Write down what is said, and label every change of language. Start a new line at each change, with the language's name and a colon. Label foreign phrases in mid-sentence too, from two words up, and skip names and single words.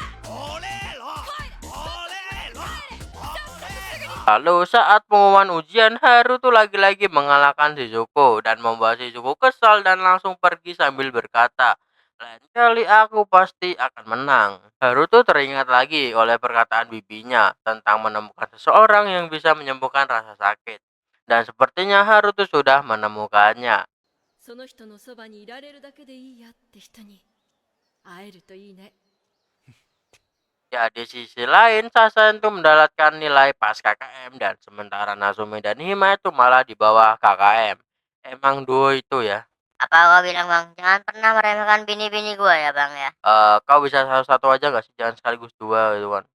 Indonesian: Lalu saat pengumuman ujian, Haru tuh lagi-lagi mengalahkan Shizuku dan membuat Shizuku kesal dan langsung pergi sambil berkata, lain kali aku pasti akan menang. Haru tuh teringat lagi oleh perkataan bibinya tentang menemukan seseorang yang bisa menyembuhkan rasa sakit. Dan sepertinya Haru tuh sudah menemukannya.
Japanese: その人のそばにいられるだけでいいやって人に会えるといいね。
Indonesian: Ya, di sisi lain, Sasan itu mendapatkan nilai pas KKM dan sementara Nazumi dan Hima itu malah di bawah KKM. Emang duo itu ya. Apa kau bilang Bang? Jangan pernah meremehkan bini-bini gua ya Bang ya. Kau bisa satu-satu aja gak sih? Jangan sekaligus dua gitu kan.